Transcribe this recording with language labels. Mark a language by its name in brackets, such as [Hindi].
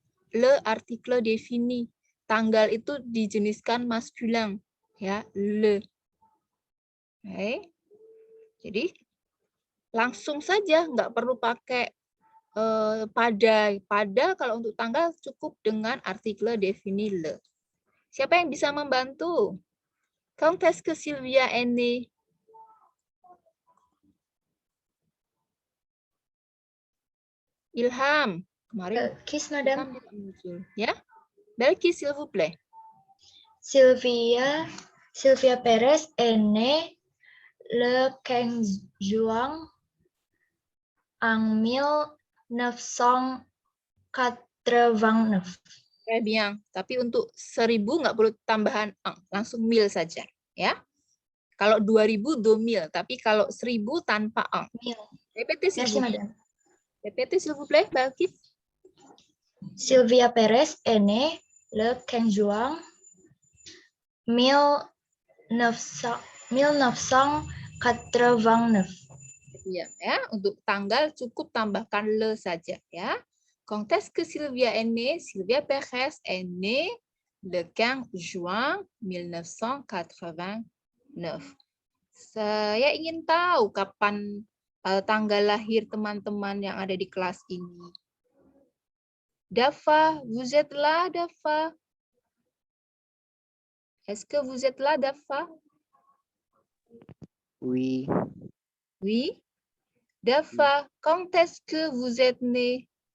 [Indonesian] Le artikel défini. Tanggal itu dijeniskan maskulin, ya, le. Okay. Jadi langsung saja, nggak perlu pakai pada. Pada kalau untuk tanggal cukup dengan artikel défini le. Siapa yang bisa membantu? [French] Quand est-ce que Sylvia est née? [Indonesian] Ilham. Kemarin Belkis, Madam. Ilham tidak muncul. [French] Ya, Belkis, s'il vous plaît. Sylvia Perez est née le 15 juin en 1989. Très bien. [Indonesian] Tapi untuk 1000 nggak perlu tambahan ang, langsung mil saja, ya. Kalau 2000 2000, tapi kalau 1000 tanpa ang. [French] Répétez s'il vous plaît. Répétez s'il vous plaît, Belkis. Sylvia Perez est née le 15 juin 1989. [Indonesian] Ya, untuk tanggal cukup tambahkan le saja, ya. [French] Quand est-ce que Sylvia est née? Sylvia Perez est née le 15 juin 1989. [Indonesian] Saya ingin tahu kapan tanggal lahir teman-teman yang ada di kelas ini. [French] Dafa, vous êtes là, Dafa? Est-ce que vous êtes là, Dafa? Oui. Oui. Dafa, quand est-ce que vous êtes né?